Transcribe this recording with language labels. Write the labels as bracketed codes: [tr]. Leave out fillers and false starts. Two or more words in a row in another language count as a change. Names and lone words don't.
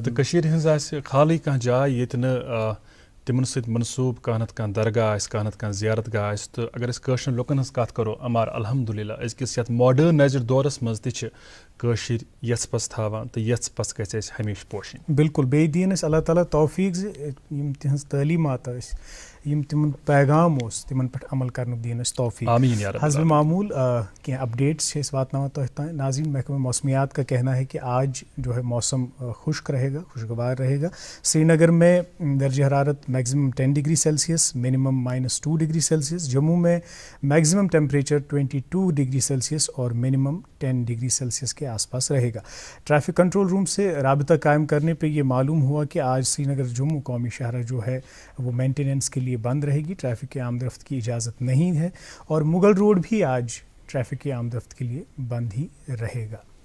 [ks] تہٕ کٔشیٖرِ ہٕنٛز آسہِ خالٕے کانٛہہ جاے ییٚتہِ نہٕ تِمن سۭتۍ منسوٗب کانٛہہ نتہٕ کانٛہہ درگاہ آسہِ کانٛہہ نتہٕ کانٛہہ زیارت گاہ آسہِ تہٕ اگر أسۍ کٲشرٮ۪ن لُکن ہٕنٛز کتھ کرو امار الحمدُاللہ أزکِس یتھ ماڈٲرنایزٕڈ دورس منٛز تہِ چھِ کٲشِرۍ یژھ تھاوان تہٕ یژھ پژھ گژھِ اَسہِ ہمیشہِ پوشٕنۍ بِلکُل بیٚیہِ دِیِن اَسہِ اللہ تعالیٰ توفیٖق زِ یِم تِہنٛز تعلیٖمات ٲسۍ یِم تِمن پیغام اوس تِمن پٮ۪ٹھ عمل کرنُک دِیِن اَسہِ توفیٖق آمیٖن یا رب حسبِ معموٗل کینٛہہ اپڈیٹس چھِ أسۍ واتناوان تۄہہِ تانۍ ناظریٖن [ur] محکمہ موسمیات کا کہنا ہے کہ آج جو ہے موسم خشک رہے گا خوشگوار رہے گا سری نگر میں درجہ حرارت میکزمم 10 [en] degree Celsius [ur] منیمم -2 [en] degree Celsius [ur] جموں میں [en] maximum temperature 22 degree Celsius [ur] اور منیمم 10 [en] degree Celsius [ur] کے آس پاس رہے گا [en] traffic control room [ur] سے رابطہ قائم کرنے پہ یہ معلوم ہوا کہ آج سری نگر جموں قومی شاہراہ جو ہے وہ مینٹیننس کے لیے بند رہے گی ٹریفک کی آمد رفت کی اجازت نہیں ہے اور مغل روڈ بھی آج ٹریفک کی آمد رفت کے لیے بند ہی رہے گا